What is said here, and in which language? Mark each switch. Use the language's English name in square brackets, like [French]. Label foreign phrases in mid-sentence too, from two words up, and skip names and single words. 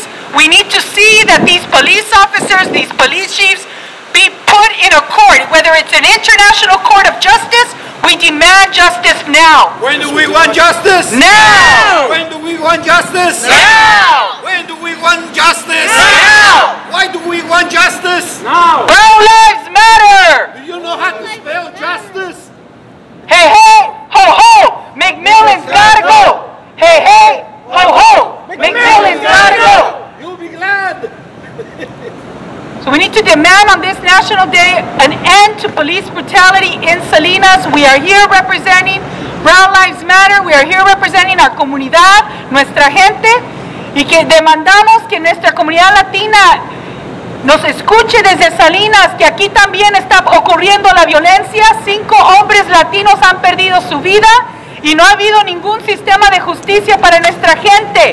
[English] We need to see that these police officers, these police chiefs, be put in a court, whether it's an international court of justice. We demand justice now. When do we want justice? Now! When do we want justice? Now! When do we want justice? Now! Why do we want justice? Now! Brown lives matter! Do you know how to spell justice? Hey, hey, ho, ho! McMillan's gotta go! Hey, hey, ho, ho! McMillan's gotta go! You'll be glad. So we need to demand on this National Day an end to police brutality in Salinas. We are here representing Brown Lives Matter. We are here representing our [Spanish] comunidad, nuestra gente, y que demandamos que nuestra comunidad latina nos escuche desde Salinas, que aquí también está ocurriendo la violencia. 5 hombres latinos han perdido su vida y no ha habido ningún sistema de justicia para nuestra gente.